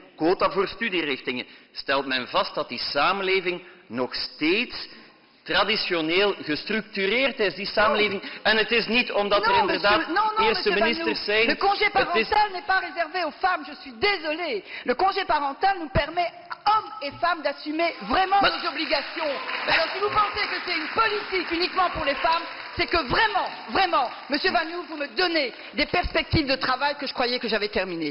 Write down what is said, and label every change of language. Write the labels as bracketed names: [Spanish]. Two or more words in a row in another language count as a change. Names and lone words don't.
[Dutch] quota voor studierichtingen, stelt men vast dat die samenleving nog steeds traditioneel gestructureerd is, die samenleving. En het is niet omdat er inderdaad eerste ministers zijn. [French] Le congé parental n'est pas réservé aux femmes, je suis désolée. Le congé parental nous permet, hommes et femmes, d'assumer vraiment nos obligations. Alors si vous pensez que c'est une politique uniquement pour les femmes, c'est que vraiment, Monsieur Van Hoof, vous me donnez des perspectives de travail que je croyais que j'avais terminées.